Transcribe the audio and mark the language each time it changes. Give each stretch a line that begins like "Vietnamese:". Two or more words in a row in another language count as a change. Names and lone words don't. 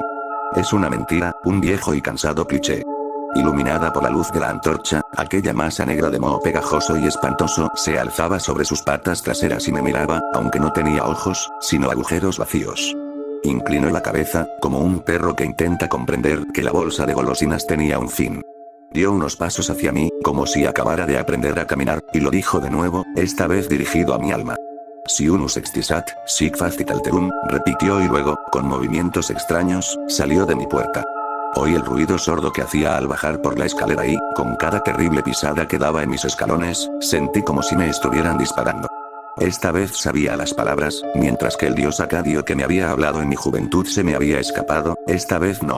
Spanish: Es una mentira, un viejo y cansado cliché. Iluminada por la luz de la antorcha, aquella masa negra de moho pegajoso y espantoso se alzaba sobre sus patas traseras y me miraba, aunque no tenía ojos, sino agujeros vacíos. Inclinó la cabeza, como un perro que intenta comprender que la bolsa de golosinas tenía un fin. Dio unos pasos hacia mí, como si acabara de aprender a caminar, y lo dijo de nuevo, esta vez dirigido a mi alma.
Latin: Si unus extisat, sic facit alterum,
Spanish: repitió y luego, con movimientos extraños, salió de mi puerta. Oí el ruido sordo que hacía al bajar por la escalera y, con cada terrible pisada que daba en mis escalones, sentí como si me estuvieran disparando. Esta vez sabía las palabras, mientras que el dios acadio que me había hablado en mi juventud se me había escapado, esta vez no.